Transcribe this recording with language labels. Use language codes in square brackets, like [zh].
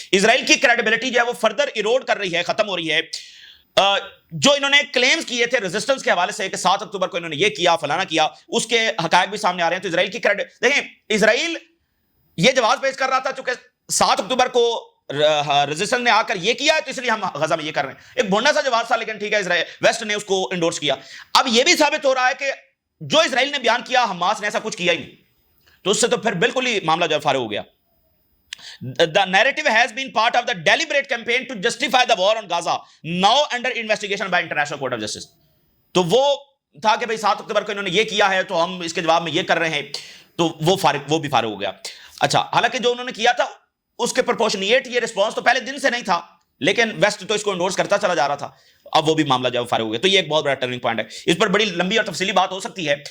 [ur] اسرائیل کی کریڈیبلٹی جو ہے وہ فردر ایروڈ کر رہی ہے, ختم ہو رہی ہے. جو انہوں نے کلیمز کیے تھے ریزسٹنس کے حوالے سے کہ 7 اکتوبر کو انہوں نے یہ کیا فلانا کیا, اس کے حقائق بھی سامنے آ رہے ہیں. تو اسرائیل کی دیکھیں, اسرائیل یہ جواز پیش کر رہا تھا چونکہ 7 اکتوبر کو ریزسٹنس نے آ کر یہ کیا ہے تو اس لیے ہم غزہ میں یہ کر رہے ہیں. ایک بھونڈا سا جواز تھا, لیکن ٹھیک ہے اسرائیل ویسٹ نے اس کو انڈورس کیا. اب یہ بھی ثابت ہو رہا ہے کہ جو اسرائیل نے بیان کیا حماس نے ایسا کچھ کیا ہی نہیں, تو اس سے تو پھر بالکل ہی معاملہ جو فارغ ہو گیا. [en] The narrative has been part of the deliberate campaign to justify the war on Gaza, now under investigation by International Court of Justice. [ur] تو وہ تھا کہ بھئی 7 اکتوبر کو انہوں نے یہ کیا ہے تو ہم اس کے جواب میں یہ کر رہے ہیں, تو وہ بھی فارغ ہو گیا. اچھا, حالانکہ جو انہوں نے کیا تھا اس کے پرپورشنیٹ یہ رسپانس تو پہلے دن سے نہیں تھا, لیکن ویسٹ تو اس کو انڈورس کرتا چلا جا رہا تھا, اب وہ بھی معاملہ جو فارغ ہو گیا. تو یہ ایک بہت بڑا ٹرننگ پوائنٹ ہے, اس پر بڑی لمبی اور تفصیلی بات ہو سکتی ہے.